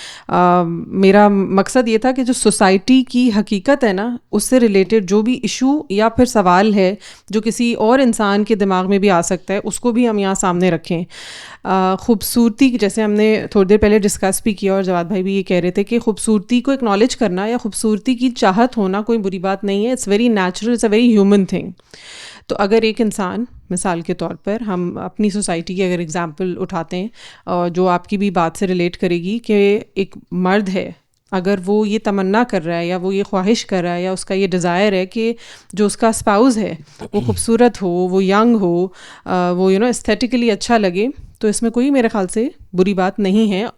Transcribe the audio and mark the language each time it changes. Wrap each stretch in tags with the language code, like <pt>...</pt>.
<ur>میرا مقصد یہ تھا کہ جو سوسائٹی کی حقیقت ہے نا, اس سے ریلیٹڈ جو بھی ایشو یا پھر سوال ہے جو کسی اور انسان کے دماغ میں بھی آ سکتا ہے, اس کو بھی ہم یہاں سامنے رکھیں. خوبصورتی, جیسے ہم نے تھوڑی دیر پہلے ڈسکس بھی کیا, اور جواد بھائی بھی یہ کہہ رہے تھے کہ خوبصورتی کو اکنالج کرنا یا خوبصورتی کی چاہت ہونا کوئی بری بات نہیں ہے.</ur> <en>It's very natural, it's a very human thing.</en> <ur>تو اگر ایک انسان, مثال کے طور پر ہم اپنی سوسائٹی کی اگر اگزامپل اٹھاتے ہیں جو آپ کی بھی بات سے ریلیٹ کرے گی, کہ ایک مرد ہے, اگر وہ یہ تمنا کر رہا ہے یا وہ یہ خواہش کر رہا ہے یا اس کا یہ ڈیزائر ہے کہ جو اس کا اسپاؤز ہے وہ خوبصورت ہو, وہ ینگ ہو, وہ ایستھیٹیکلی اچھا لگے, تو اس میں کوئی میرے خیال سے بری بات نہیں ہے.</ur>